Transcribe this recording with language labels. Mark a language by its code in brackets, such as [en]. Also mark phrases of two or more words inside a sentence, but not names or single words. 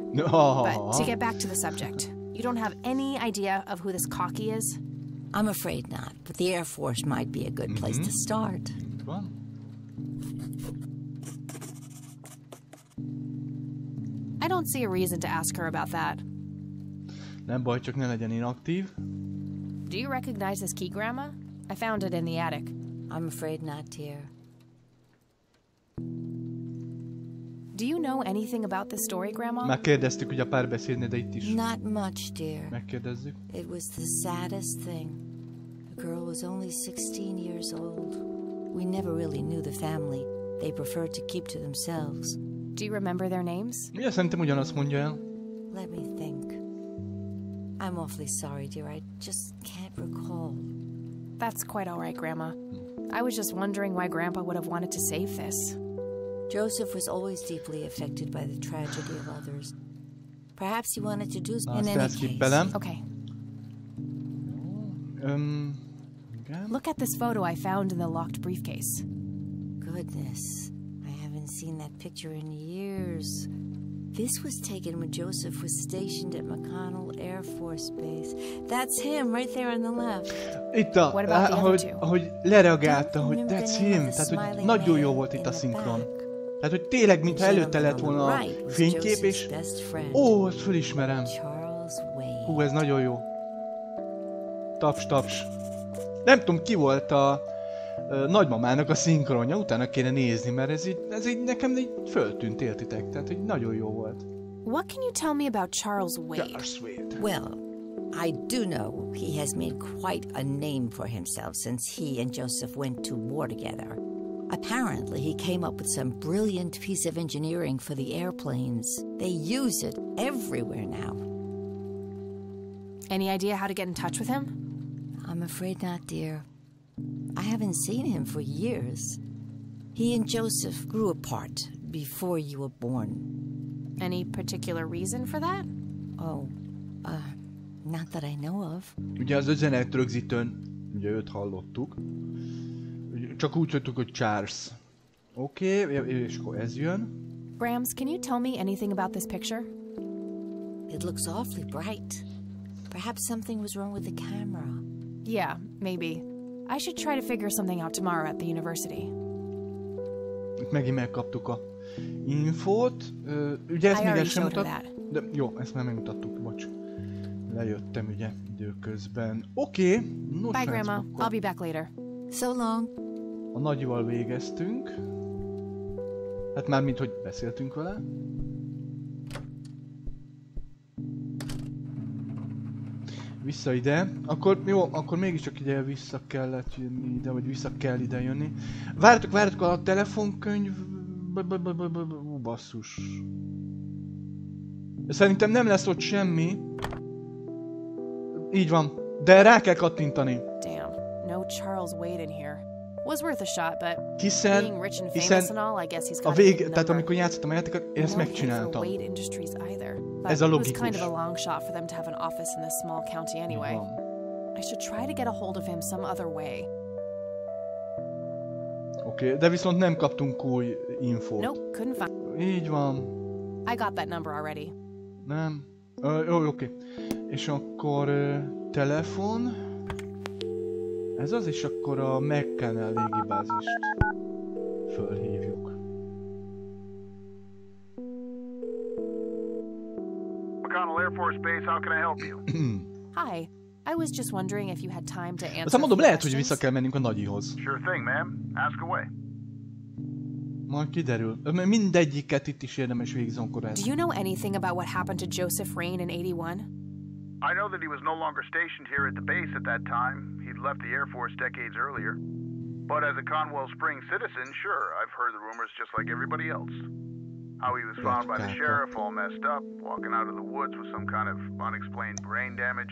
[en] But to get back to the subject, you don't have any idea of who this Cocky is? I'm afraid not, but the Air Force might be a good place to start. I don't see a reason to ask her about that. [hu] Nem baj, csak ne legyen inaktív. [en] Do you recognize this key, Grandma? I found it in the attic. I'm afraid not, dear. Do you know anything about this story, Grandma? [hu] Már kérdeztük ugye a párbeszédnél, de itt is [en] Not much, dear. [hu] megkérdezzük. [en] It was the saddest thing. The girl was only 16 years old. We never really knew the family. They preferred to keep to themselves. Do you remember their names? [hu] Ugye, szerintem ugyanazt mondja el. [en] Let me think. I'm awfully sorry, dear. I just can't recall. That's quite all right, Grandma. I was just wondering why Grandpa would have wanted to save this. Joseph was always deeply affected by the tragedy of others. Perhaps he wanted to do [hu] Azt [en] in any case. [hu] elskippelem. Okay. Igen. [en] Look at this photo I found in the locked briefcase. Goodness, I haven't seen that picture in years. This was taken when Joseph was stationed at McConnell Air Force Base. That's him right there on the left. [hu] Itt [en] What about the other two? [hu] ahogy lereagálta, hogy [en] that's him, [hu] tehát hogy nagyon jó volt itt a szinkron. Tehát, hogy tényleg, mintha előtte lett volna a fénykép, és ó, azt fölismerem. Hú, ez nagyon jó. Taps, taps. Nem tudom, ki volt a nagymamának a szinkronja, utána kéne nézni, mert ez így nekem így föltűnt, értitek, tehát hogy nagyon jó volt. [en] What can you tell me about Charles Wade? Charles Wade. Well, I do know he has made quite a name for himself since he and Joseph went to war together. Apparently, he came up with some brilliant piece of engineering for the airplanes. They use it everywhere now. Any idea how to get in touch with him? I'm afraid not, dear. I haven't seen him for years. He and Joseph grew apart before you were born. Any particular reason for that? Oh, not that I know of. [hu] Ugye az üzenet rögzítőn, ugye őt hallottuk. Csak úgy tudtuk, hogy Charles. Oké, és akkor ez jön. [en] Grams, can you tell me anything about this picture? It looks awfully bright. Perhaps something was wrong with the camera. Yeah, maybe. I should try to figure something out tomorrow at the university. [hu] Itt megint megkaptuk a infót. Ugye ezt még el sem mutat... De jó, ezt már megmutattuk, bocs. Lejöttem ugye időközben. Oké. [en] Bye, Grandma. I'll be back later. So long. [hu] A nagyival végeztünk. Hát már mint hogy beszéltünk vele. Vissza ide. Akkor jó, akkor mégiscsak ide vissza kellett jönni ide, vagy vissza kell ide jönni. Vártok a telefonkönyv... Basszus. Szerintem nem lesz ott semmi. Így van. De rá kell kattintani. [en] Damn, no Charles Wade in here. Was worth a shot, but [hu] Hiszen [en] being rich and famous and all, I guess he's [hu] a [en] got [hu] tehát amikor játszottam a játékot, én ezt megcsináltam. [en] Wade Industries either. [hu] Ez a [en] But it was [hu] logikus. [en] kind of a long shot for them to have an office in this small county anyway. I should try to get a hold of him some other way. [hu] Oké, de viszont nem kaptunk új infót. [en] Nope, couldn't find. [hu] Így van. [en] I got that number already. [hu] Nem. Jó, oké. És akkor telefon. Ez az, és akkor a McConnell légibázist fölhívjuk. [en] McConnell Air Force Base, how can I help you? Hi. I was just wondering if you had time to answer. [hu] Aztán mondom, lehet, hogy [en] questions. [hu] vissza kell mennünk a nagyihoz. [en] Sure thing, ma'am. Ask away. [hu] Majd kiderül. Mindegyiket itt is érdemes végigzonkorázni. [en] Do you know anything about what happened to Joseph Rain in 81? I know that he was no longer stationed here at the base at that time. He'd left the Air Force decades earlier. But as a Conwell Springs citizen, sure, I've heard the rumors just like everybody else. How he was found by the sheriff all messed up, walking out of the woods with some kind of unexplained brain damage.